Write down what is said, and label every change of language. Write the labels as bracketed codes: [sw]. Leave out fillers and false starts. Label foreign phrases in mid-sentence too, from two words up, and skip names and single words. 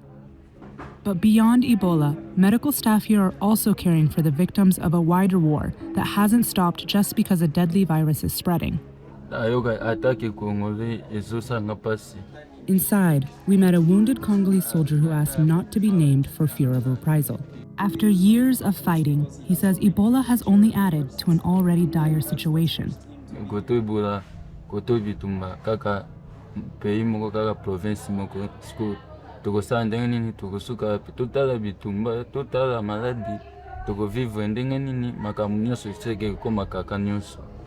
[en] But beyond Ebola, medical staff here are also caring for the victims of a wider war that hasn't stopped just because a deadly virus is spreading. Inside, we met a wounded Congolese soldier who asked not to be named for fear of reprisal. After years of fighting, he says Ebola has only added to an already dire situation. [ln] Ebola, bitumba kaka pays moko kaka province moko sku toko sandenge nini toko suka totala bitumba totala maladi toko vivre ndenge nini makambo nyonso seke koma kaka nyonso.